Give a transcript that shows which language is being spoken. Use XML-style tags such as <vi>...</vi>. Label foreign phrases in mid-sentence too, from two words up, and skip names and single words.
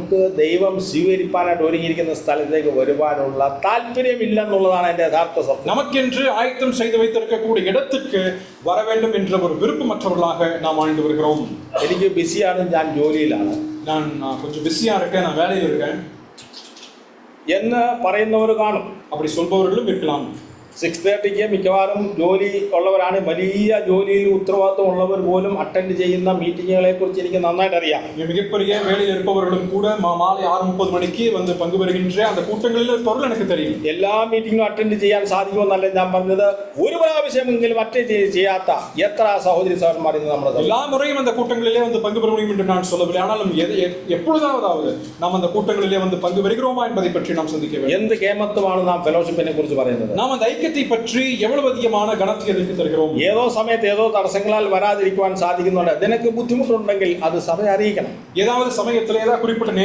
<ml>നമുക്ക് ദൈവം സ്വീകരിപ്പാനായിട്ട് ഒരുങ്ങിയിരിക്കുന്ന സ്ഥലത്തേക്ക് വരുവാനുള്ള താല്പര്യമില്ലെന്നുള്ളതാണ് എൻ്റെ യഥാർത്ഥ സത്യം.</ml> <ta>நமக்கென்று ஆயத்தம் செய்து வைத்திருக்கக்கூடிய இடத்துக்கு வர வேண்டும் என்ற ஒரு விருப்பமற்றவர்களாக நாம் வாழ்ந்து வருகிறோம்.</ta> <ml>എനിക്ക് ബിസിയാണ്, ഞാൻ ജോലിയിലാണ്,</ml> <ta>நான் கொஞ்சம் பிஸியா இருக்கேன், நான் வேலையில் இருக்கேன்</ta> <ml>എന്ന് പറയുന്നവർ കാണും.</ml> <ta>அப்படி சொல்பவர்களும் இருக்கலாம்.</ta> <ml>6:30 മിക്കവാറും ജോലി ഉള്ളവരാണ്. വലിയ ജോലിയിൽ ഉത്തരവാദിത്വം ഉള്ളവർ പോലും അറ്റൻഡ് ചെയ്യുന്ന മീറ്റിങ്ങുകളെ കുറിച്ച് എനിക്ക് നന്നായിട്ട് അറിയാം.</ml> <ta>மிகப்பெரிய வேலையில் இருப்பவர்களும் கூட மாலை 6:30 மணிக்கு வந்து பங்கு பெறுகின்ற அந்த கூட்டங்களில் பொருள் எனக்கு தெரியும்.</ta> <ml>എല്ലാ മീറ്റിങ്ങും അറ്റൻഡ് ചെയ്യാൻ സാധിക്കുമെന്നല്ല ഞാൻ പറഞ്ഞത്. ഒരു പ്രാവശ്യമെങ്കിലും അറ്റൻഡ് ചെയ്യാത്ത എത്ര സഹോദരി സഹോദരന്മാർ ഇന്ന് നമ്മുടെ</ml> <ta>எல்லா முறையும் அந்த கூட்டங்களிலே வந்து பங்கு பெற முடியும் என்று நான் சொல்லவில்லை. ஆனாலும் எப்பொழுதாவது நாம் அந்த கூட்டங்களிலே வந்து பங்கு பெறுகிறோமா என்பதை பற்றி நாம் சிந்திக்க வேண்டும்.</ta> <ml>എന്ത് കേമത്വമാണ് നാം ഫെലോഷിപ്പിനെ കുറിച്ച് പറയുന്നത്?</ml> <ta>நாம் அந்த ஐக்கியத்தை பற்றி எவ்வளவு அதிகமான கனத்தை அதற்கு தருகிறோம்.</ta> <ml>ഏതോ സമയത്ത് ഏതോ തടസ്സങ്ങളാൽ വരാതിരിക്കുവാൻ സാധിക്കുന്നുണ്ട്. നിനക്ക് ബുദ്ധിമുട്ടുണ്ടെങ്കിൽ അത് സഭയെ അറിയിക്കണം.</ml> <ta>ஏதாவது சமயத்தில் ஏதாவது குறிப்பிட்ட</ta>